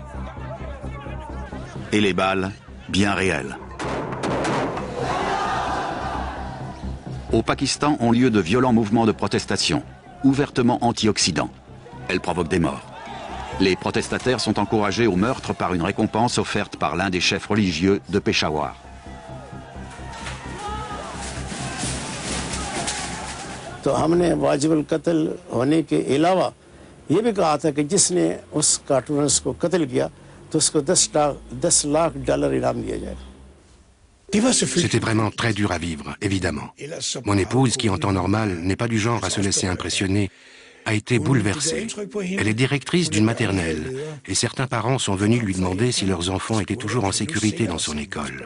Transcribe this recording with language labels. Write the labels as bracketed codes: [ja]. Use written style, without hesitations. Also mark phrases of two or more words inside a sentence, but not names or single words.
[fr] Et les balles, bien réelles. Au Pakistan ont lieu de violents mouvements de protestation, ouvertement anti-Occident. Elles provoquent des morts. Les protestataires sont encouragés au meurtre par une récompense offerte par l'un des chefs religieux de Peshawar. [ur] تو ہم نے واجب القتل ہونے کے علاوہ یہ بھی کہا تھا کہ جس نے اس کارٹونسٹ کو قتل کیا تو اس کو $10 لاکھ انعام دیا جائے گا. [fr] C'était vraiment très dur à vivre, évidemment. Mon épouse, qui en temps normal n'est pas du genre à se laisser impressionner, a été bouleversée. Elle est directrice d'une maternelle et certains parents sont venus lui demander si leurs enfants étaient toujours en sécurité dans son école.